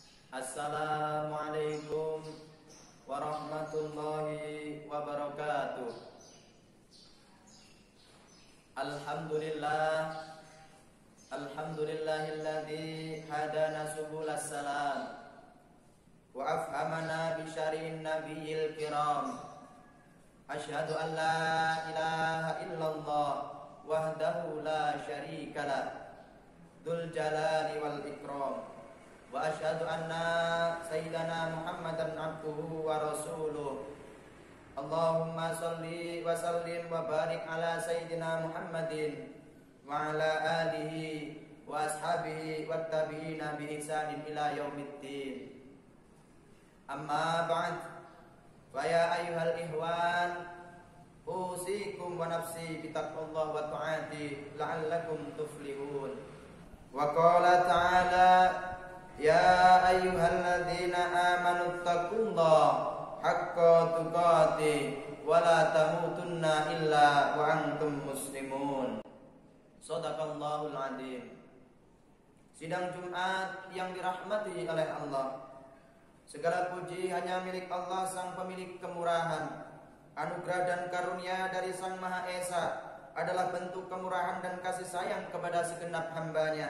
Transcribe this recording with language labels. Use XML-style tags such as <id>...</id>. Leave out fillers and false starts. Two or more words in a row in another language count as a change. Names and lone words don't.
<ar>السلام عليكم ورحمة الله وبركاته. الحمد لله الذي هدانا سبل السلام وأفهمنا بشرع النبي الكرام. أشهد أن لا إله إلا الله وحده لا شريك له ذو الجلال والإكرام. وأشهد أن سيدنا محمدا عبده ورسوله. اللهم صل وسلم وبارك على سيدنا محمد وعلى آله وأصحابه والتابعين بإحسان إلى يوم الدين. أما بعد فيا أيها الإخوان أوصيكم ونفسي بتقوى الله وطاعته لعلكم تفلحون. وقال تعالى يا أيها الذين آمنوا اتقوا الله حق تقاته ولا تموتن إلا وأنتم مسلمون. صدق الله العظيم.</ar> <id>Sidang Jumat yang dirahmati oleh Allah. Segala puji hanya milik Allah, sang pemilik kemurahan. Anugerah dan karunia dari Sang Maha Esa adalah bentuk kemurahan dan kasih sayang kepada segenap hamba-Nya.</id>